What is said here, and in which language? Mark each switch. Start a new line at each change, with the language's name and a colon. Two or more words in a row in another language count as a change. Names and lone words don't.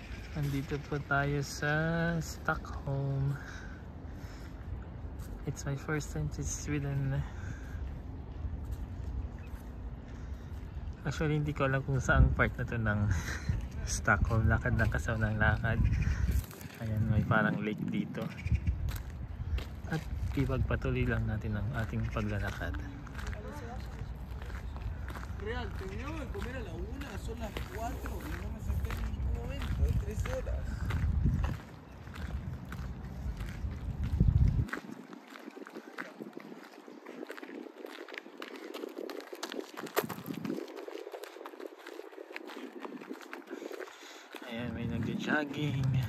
Filipino: Nandito po tayo sa Stockholm.
English: It's my first time to Sweden. Actually,
Filipino: hindi ko alam kung saang part na to ng Stockholm. Lakad lang kasaw ng lakad. Ayan, may parang lake dito. At ipagpatuloy lang natin ang ating paglalakad.
Spanish: Real, terminamos de comer a la 1, son las 4 y no me senté en ningún momento, 3 horas.
Filipino: Ayan, may nagja-jogging.